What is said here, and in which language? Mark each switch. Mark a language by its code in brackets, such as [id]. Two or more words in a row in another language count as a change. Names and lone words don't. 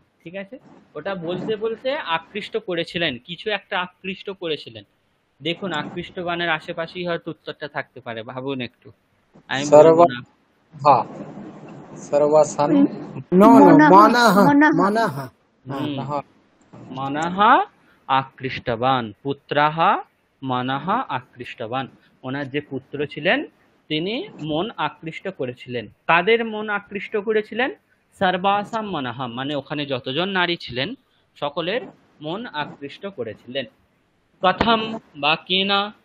[bn] ঠিক আছে, ওটা বলতে বলতে আকৃষ্ট করেছিলেন, কিছু একটা আকৃষ্ট করেছিলেন। দেখুন আকৃষ্টবানের আশেপাশেই হয়তো উত্তরটা থাকতে পারে, ভাবুন একটু, আমি বলবো [sa] সর্বা [bn] না। [sa] সর্বাসান [en] no no, [sa] মনঃ মানাহ মনঃ মানাহ। হুম, মনঃ মনঃ আকৃষ্টবান, পুত্রাহ মনঃ আকৃষ্টবান। [bn] ওনার যে পুত্র ছিলেন তিনি মন আকৃষ্ট করেছিলেন। কাদের মন আকৃষ্ট করেছিলেন? [sa] সর্বাসাম মনঃ, [bn] মানে ওখানে যতজন নারী ছিলেন সকলের মন আকৃষ্ট করেছিলেন। [sa] কথম বা কেনা,